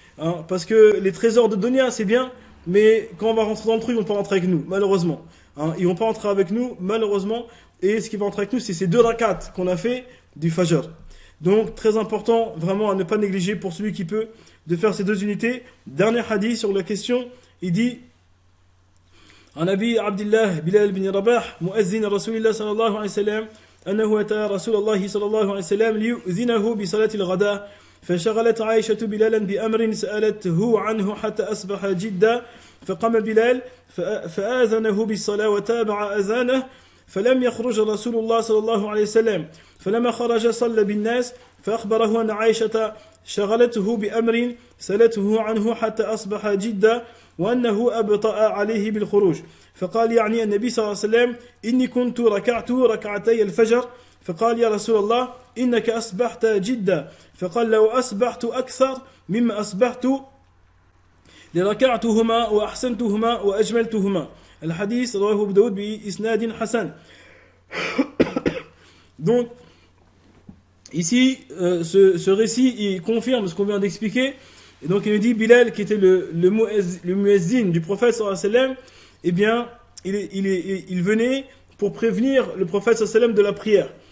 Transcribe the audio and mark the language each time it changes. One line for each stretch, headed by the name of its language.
French: Hein, parce que les trésors de dunya, c'est bien, mais quand on va rentrer dans le trou, ils vont pas rentrer avec nous, malheureusement. Hein, ils vont pas rentrer avec nous, malheureusement. Et ce qui va rentrer avec nous, c'est ces 2 rakats qu'on a fait du Fajr. Donc, très important, vraiment, à ne pas négliger pour celui qui peut, de faire ces 2 unités. Dernier hadith sur la question, il dit
Arabic: عن أبي عبد الله بلال بن رباح مؤذن رسول الله صلى الله عليه وسلم أنه أتى رسول الله صلى الله عليه وسلم ليؤذنه بصلاة الغداء فشغلت عائشة بلالا بأمر سألته عنه حتى أصبح جدا فقام بلال فآذنه بالصلاة وتابع أذانه فلم يخرج رسول الله صلى الله عليه وسلم فلما خرج صلى بالناس فأخبره أن عائشة شغلته بأمر سألته عنه حتى أصبح جدا وأنه أبطأ عليه بالخروج فقال يعني النبي صلى الله عليه وسلم إني كنت ركعت ركعتي الفجر فقال يا رسول الله إنك أصبحت جدا فقال لو أصبحت أكثر مما أصبحت لركعتهما وأحسنتهما وأجملتهما الحديث رواه أبو داود بإسناد حسن.
French: Donc ici ce récit il confirme ce qu'on vient d'expliquer. Et donc il nous dit Bilal qui était le muezzin du prophète sallallahu alayhi wa sallam, eh bien il venait pour prévenir le prophète sallallahu alayhi wa sallam de la prière.